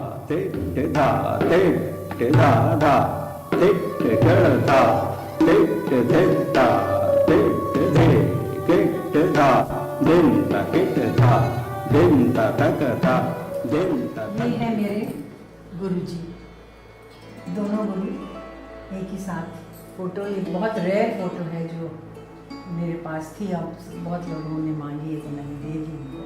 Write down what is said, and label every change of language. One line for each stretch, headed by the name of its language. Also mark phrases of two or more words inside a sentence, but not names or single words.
Hindi: ते ते धा ते ते धा धा ते ते ध धा ते ते धे धा ते ते धे के ते धा दिन ता के ते धा दिन ता तक धा दिन ता। ये है मेरे गुरुजी, दोनों गुरु एक ही साथ। फ़ोटो ये बहुत रेयर फ़ोटो है जो मेरे पास थी, अब बहुत लोगों ने मांगी है तो मैंने दे दी उनको।